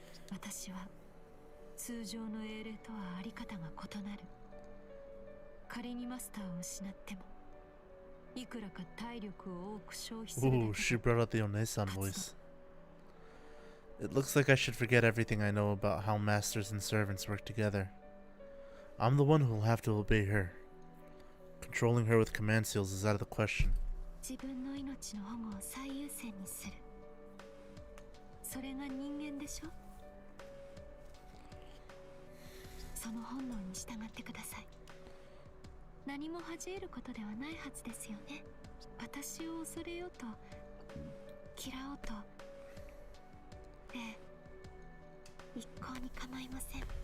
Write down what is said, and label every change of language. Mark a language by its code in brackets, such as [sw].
[ja] 私は通常の英霊とはあり方が異なる。仮にマスターを失ってもいくらか体力を多く消費するだけで。 [en] Ooh, she brought out the Onesan voice. It looks like I should forget everything I know about how masters and servants work together. I'm the one who'll have to obey her. Controlling her with command seals is out of the question. [ja] 自分の命の保護を最優先にする。それが人間でしょ。その本能に従ってください。何も恥じ得ることではないはずですよね。私を恐れようと嫌おうと、ええ、一向に構いません。